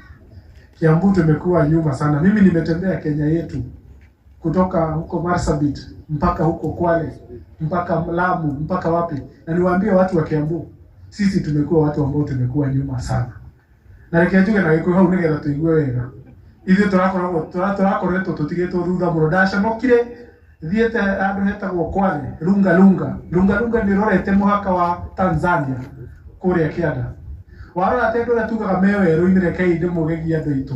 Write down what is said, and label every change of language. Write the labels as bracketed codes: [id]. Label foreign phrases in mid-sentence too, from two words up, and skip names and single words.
[sw] Kiambu tumekuwa nyuma sana. Mimi nimetembea Kenya yetu kutoka huko Marsabit mpaka huko Kwale, mpaka Lamu, mpaka wapi. Na niwaambie watu wa Kiambu, sisi tumekuwa watu ambao tumekuwa nyuma sana. [ki] Na nikiajuka na iko hau nigera tuigue wega. ithuĩ tũrakoretwo tũtigĩtwo thutha mũno. Ndaconokire thiĩte andũ hetagwo Kwale, Lunga nĩ rorete mũhaka wa Tanzania kũrĩa kĩanda. Warora atĩ andũ arĩa tugaga me werũ-inĩ rekei ndĩmũgegie andũ aitũ.